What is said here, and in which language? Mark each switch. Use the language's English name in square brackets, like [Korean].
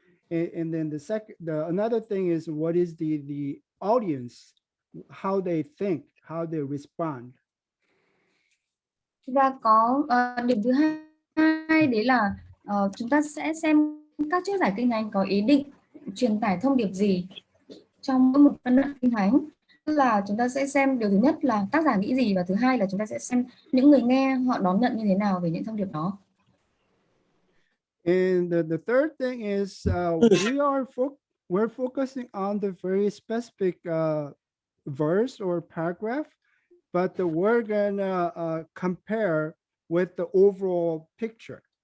[English] And then another thing is, what is the audience, how they think, how they respond. [Vietnamese] Và có điểm thứ hai đấy là chúng ta sẽ xem các triết giải kinh thánh có ý định truyền tải thông điệp gì trong mỗi một phân đoạn kinh thánh. Tức là chúng ta sẽ xem điều thứ nhất là tác giả nghĩ gì, và thứ hai là chúng ta sẽ xem những người nghe họ đón nhận như thế nào về những thông điệp đó. [English] And the third thing is, we're focusing on the very specific verse or paragraph, but we're gonna compare with the overall picture.